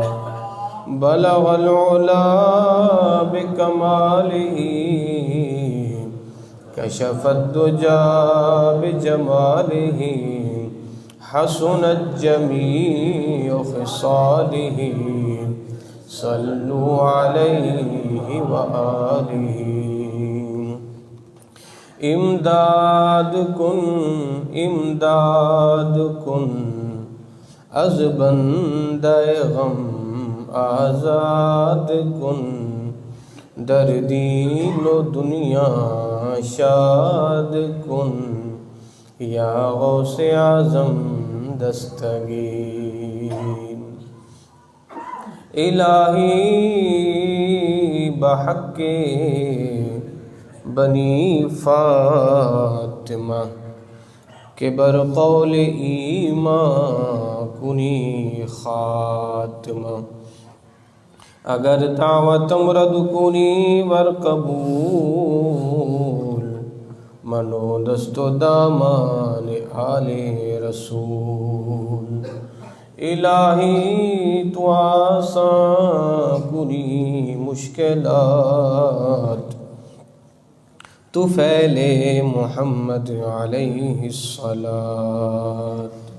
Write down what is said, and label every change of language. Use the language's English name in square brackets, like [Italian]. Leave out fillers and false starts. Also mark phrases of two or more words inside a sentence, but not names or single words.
[Arabic] بلغ العلا بكماله، كشف الدجى بجماله، حسنت جميع خصاله، صلوا عليه وآله. [Persian] امداد کن از بندہ غم آزاد کن، در دین و دنیا شاد کن، یا غوث اعظم دستگیر. الہی بحق بنی فاطمہ کہ بر قول ایمان کنی خاتمہ، اگر دعوتم رد کنی ور قبول، منو دست و دامان آل رسول. الہی تو آسان کنی مشکلات، تو فعلِ محمد [Arabic] علیہ الصلاۃ.